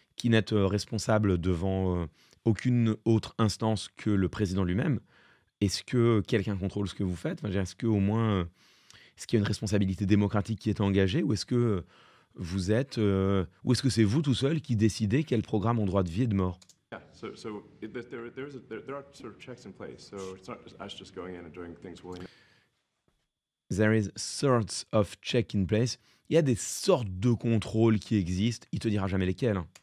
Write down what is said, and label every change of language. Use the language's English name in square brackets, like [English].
[French] qui n'êtes responsable devant aucune autre instance que le président lui-même. Est-ce que quelqu'un contrôle ce que vous faites? Enfin, je veux dire, est-ce que au moins, est-ce qu'il y a une responsabilité démocratique qui est engagée, ou est-ce que vous êtes, ou est-ce que c'est vous tout seul qui décidez quels programmes ont droit de vie et de mort? [English] Yeah, there are sort of checks in place, so it's not just us just going in and doing things willy-nilly. There is sorts of check in place. [French] Il y a des sortes de contrôles qui existent. Il te dira jamais lesquels, hein.